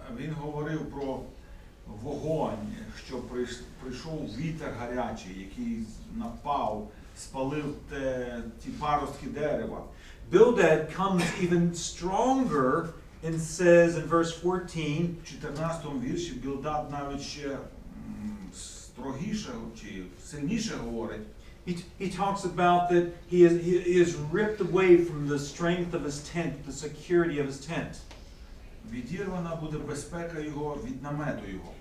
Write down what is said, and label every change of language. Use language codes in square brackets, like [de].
[uk] Він говорив про вогонь, що прийшов вітер гарячий, який напав, спалив ті паростки дерева. [en] Bildad comes even stronger and says in verse 14, [uk] В 14 вірші Білдад навіть ще строгіше чи сильніше говорить. [en] he talks about that he is ripped away from the strength of his tent, the security of his tent. [uk] Відірвана буде безпека його від намету його.